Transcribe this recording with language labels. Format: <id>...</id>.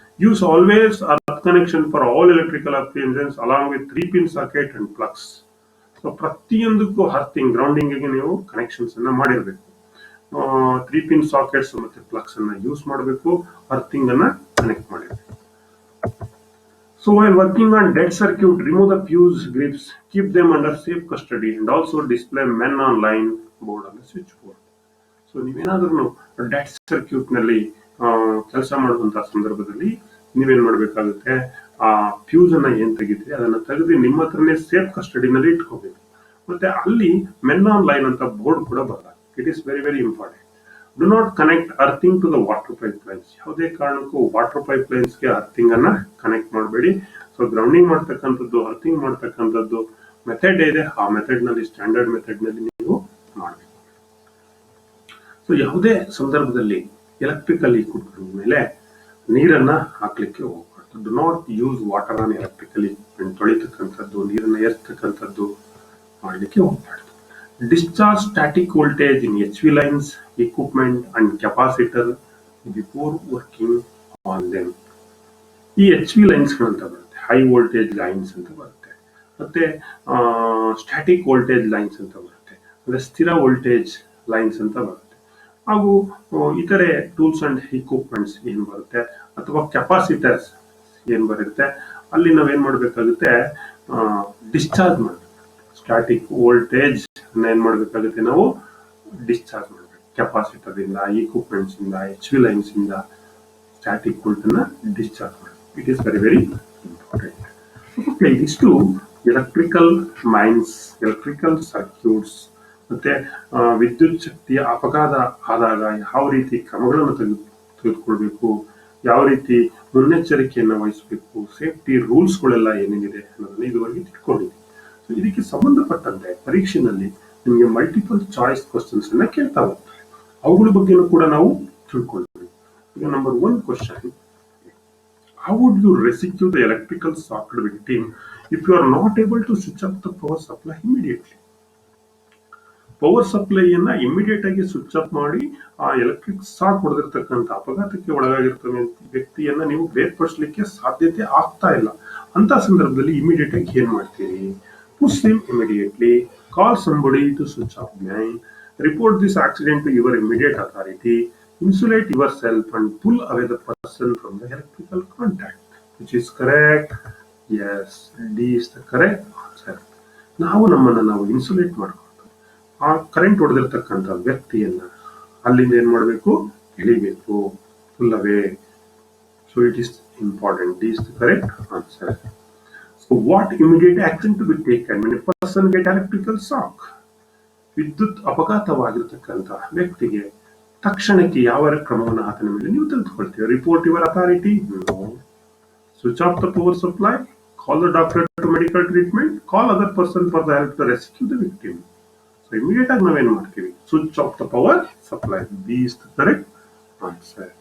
<en>Use always earth connection for all electrical appliances along with 3-pin socket and plugs.</en> <kn>So ಪ್ರತಿಯೊಂದಕ್ಕೂ earthing, grounding ಗೆ ನೀವು connections ಅನ್ನ ಮಾಡಿರ್ಬೇಕು. 3-pin sockets ಮತ್ತೆ plugs ಅನ್ನ ಯೂಸ್ ಮಾಡಬೇಕು, ಅರ್ಥಿಂಗ್ ಅನ್ನ ಕನೆಕ್ಟ್ ಮಾಡಿರ್ಬೇಕು.</kn> <en>So while working on dead circuit, remove the fuse grips, keep them under safe custody, and also display men on line board on the switchboard.</en> <kn>So ನೀವೇನಾದ್ರೂ dead circuit ನಲ್ಲಿ ಕೆಲಸ ಮಾಡುವಂತಹ ಸಂದರ್ಭದಲ್ಲಿ ನೀವೇನ್ ಮಾಡ್ಬೇಕಾಗುತ್ತೆ? ಆ ಫ್ಯೂಸ್ ಅನ್ನ ಏನ್ ತೆಗಿತೀರಿ ಅದನ್ನ ತೆಗೆದು ನಿಮ್ಮ ಹತ್ರನೇ ಸೇಫ್ ಕಸ್ಟಡಿನಲ್ಲಿ ಇಟ್ಕೋಬೇಕು. ಮತ್ತೆ ಅಲ್ಲಿ ಮೆನ್ ಆನ್ ಲೈನ್ ಅಂತ ಬೋರ್ಡ್ ಕೂಡ ಬರಲ್ಲ.</kn> <en>It is very very important. Do not connect earthing to the water pipe lines.</en> <kn>ಯಾವುದೇ ಕಾರಣಕ್ಕೂ ವಾಟರ್ ಪೈಪ್ ಲೈನ್ಸ್ಗೆ ಅರ್ಥಿಂಗ್ ಅನ್ನ ಕನೆಕ್ಟ್ ಮಾಡಬೇಡಿ. ಸೊ ಗ್ರೌಂಡಿಂಗ್ ಮಾಡ್ತಕ್ಕಂಥದ್ದು, ಅರ್ಥಿಂಗ್ ಮಾಡ್ತಕ್ಕಂಥದ್ದು ಮೆಥಡ್ ಇದೆ. ಆ ಮೆಥಡ್ ನಲ್ಲಿ, ಸ್ಟ್ಯಾಂಡರ್ಡ್ ಮೆಥಡ್ ನಲ್ಲಿ ನೀವು ಮಾಡಬೇಕು. ಸೊ ಯಾವುದೇ ಸಂದರ್ಭದಲ್ಲಿ ಎಲೆಕ್ಟ್ರಿಕಲ್ ಇಕ್ವಿಪ್ಮೆಂಟ್ ಮೇಲೆ ನೀರನ್ನ ಹಾಕ್ಲಿಕ್ಕೆ ಹೋಗ್ಬಾರ್ದು.</kn> <en>Do not use water on electrical equipment.</en> <kn>ತೊಳಿತಕ್ಕಂಥದ್ದು, ನೀರನ್ನ ಏರ್ತಕ್ಕಂಥದ್ದು ಮಾಡಲಿಕ್ಕೆ ಹೋಗ್ಬಾರ್ದು.</kn> <en>Discharge static voltage in HV lines, equipment and capacitor before working on them.</en> <kn>ಈ HV ಲೈನ್ಸ್ ಅಂತ ಬರುತ್ತೆ, ಹೈ ವೋಲ್ಟೇಜ್ ಲೈನ್ಸ್ ಅಂತ ಬರುತ್ತೆ, ಮತ್ತೆ ಸ್ಟ್ಯಾಟಿಕ್ ವೋಲ್ಟೇಜ್ ಲೈನ್ಸ್ ಅಂತ ಬರುತ್ತೆ, ಅಂದ್ರೆ ಸ್ಥಿರ ವೋಲ್ಟೇಜ್ ಲೈನ್ಸ್ ಅಂತ ಬರುತ್ತೆ. ಹಾಗೂ ಇತರೆ ಟೂಲ್ಸ್ ಅಂಡ್ ಇಕ್ವಿಪ್ಮೆಂಟ್ಸ್ ಏನ್ ಬರುತ್ತೆ ಅಥವಾ ಕೆಪಾಸಿಟರ್ಸ್ ಏನ್ ಬರುತ್ತೆ, ಅಲ್ಲಿ ನಾವೇನ್ ಮಾಡ್ಬೇಕಾಗುತ್ತೆ? ಡಿಸ್ಚಾರ್ಜ್ ಮಾಡಬೇಕು. ಸ್ಟ್ಯಾಟಿಕ್ ವೋಲ್ಟೇಜ್ ಏನ್ ಮಾಡ್ಬೇಕಾಗುತ್ತೆ? ನಾವು ಡಿಸ್ಚಾರ್ಜ್ ಮಾಡಬೇಕು. ಕೆಪಾಸಿಟರ್ ಇಂದ, ಇಕ್ವಿಪ್ಮೆಂಟ್ಸ್ ಇಂದ, HV ಲೈನ್ಸ್ ಇಂದ ಸ್ಟ್ಯಾಟಿಕ್ ವೋಲ್ಟ್ ಅನ್ನ ಡಿಸ್ಚಾರ್ಜ್ ಮಾಡಬೇಕು.</kn> <en>It is very very important. ಇಷ್ಟು electrical mains, electrical circuits</en> <kn>ಮತ್ತೆ ವಿದ್ಯುತ್ ಶಕ್ತಿಯ ಅಪಘಾತ ಆದಾಗ ಯಾವ ರೀತಿ ಕ್ರಮಗಳನ್ನು ತೆಗೆದುಕೊಳ್ಬೇಕು, ಯಾವ ರೀತಿ ಮುನ್ನೆಚ್ಚರಿಕೆಯನ್ನು ವಹಿಸಬೇಕು, ಸೇಫ್ಟಿ ರೂಲ್ಸ್ಗಳೆಲ್ಲ ಏನೇನಿದೆ ಅನ್ನೋದನ್ನ ಇದುವರೆಗೆ ತಿಳ್ಕೊಂಡಿದ್ದೀವಿ. ಸೊ ಇದಕ್ಕೆ ಸಂಬಂಧಪಟ್ಟಂತೆ ಪರೀಕ್ಷೆನಲ್ಲಿ ನಿಮಗೆ ಮಲ್ಟಿಪಲ್ ಚಾಯ್ಸ್ ಕ್ವಶನ್ಸ್ ಅನ್ನ ಕೇಳ್ತಾ ಹೋಗ್ತಾರೆ. ಅವುಗಳ ಬಗ್ಗೆನೂ ಕೂಡ ನಾವು ತಿಳ್ಕೊಳ್ತೀವಿ. ಈಗ number 1 question:</kn> <en>how would you rescue the electrical socket victim if you are not able to switch off the power supply immediately?</en> <kn>Power ಸಪ್ಲೈಯನ್ನ immediate ಆಗಿ ಸ್ವಿಚ್ ಆಫ್ ಮಾಡಿ ಆ ಎಲೆಕ್ಟ್ರಿಕ್ ಶಾಕ್ ಹೊಡೆದಿರ್ತಕ್ಕಂಥ ಅಪಘಾತಕ್ಕೆ ಒಳಗಾಗಿರ್ತಕ್ಕಂಥ ವ್ಯಕ್ತಿಯನ್ನ ನೀವು ಬೇರ್ಪಡಿಸಲಿಕ್ಕೆ ಸಾಧ್ಯತೆ ಆಗ್ತಾ ಇಲ್ಲ. ಅಂತ ಸಂದರ್ಭದಲ್ಲಿ ಇಮಿಡಿಯೇಟ್ ಆಗಿ ಏನ್ ಮಾಡ್ತೀರಿ?</kn> <en>Push him immediately, call somebody to switch off main, report this accident to your immediate authority, insulate yourself and pull away the person from the electrical contact. Which is correct? Yes, D is the correct answer.</en> <kn>ನಾವು ನಮ್ಮನ್ನ ನಾವು insulate ಮಾಡ್ಕೊಂಡು ಆ current ಹೊಡೆದಿರ್ತಕ್ಕಂಥ ವ್ಯಕ್ತಿಯನ್ನ ಅಲ್ಲಿಂದ ಏನ್ ಮಾಡಬೇಕು? ಎಳಿಬೇಕು.</kn> <en>pull away. So it is important. D is the correct answer. So what immediate action to be taken when a person get electrical shock?</en> <kn>ವಿದ್ಯುತ್ ಅಪಘಾತವಾಗಿರ್ತಕ್ಕಂಥ ವ್ಯಕ್ತಿಗೆ ತಕ್ಷಣಕ್ಕೆ ಯಾವ ಕ್ರಮವನ್ನು ಆತನ ಮೇಲೆ ನೀವು ತೆಗೆದುಕೊಳ್ತೀವಿ?</kn> <en>Report your authority? No. Switch off the power supply, call the doctor to medical treatment, call other person for the help to rescue the victim.</en> <kn>So immediate ಆಗಿ ನಾವೇನ್ ಮಾಡ್ತೀವಿ?</kn> <en>Switch off the power supply. B is the correct answer.</en>